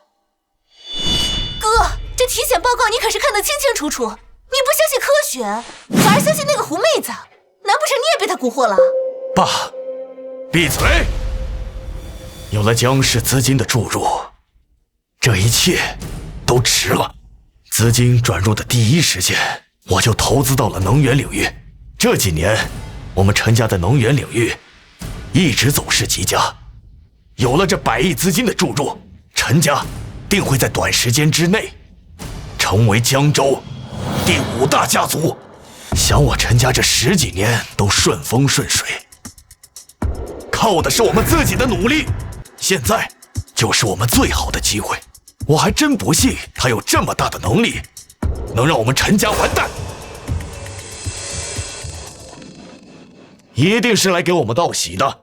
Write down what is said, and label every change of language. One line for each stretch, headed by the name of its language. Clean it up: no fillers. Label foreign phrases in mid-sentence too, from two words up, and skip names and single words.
Chinese: 哥，這體檢報告你可是看得清清楚楚，你不相信科學，反而相信那個狐妹子，難不成你也被她蠱惑了？爸，閉嘴！有了姜氏資金的注入，這一切都值了。資金轉入的第一時間，我就投資到了能源領域。這幾年，我們陳家在能源領域一直走勢極佳，有了這100億資金的注入，陳家定會在短時間之內成為江州第5大家族。想我陳家這10幾年都順風順水，靠的是我們自己的努力，現在就是我們最好的機會。我還真不信他有這麼大的能力，能讓我們陳家完蛋。一定是來給我們道喜的。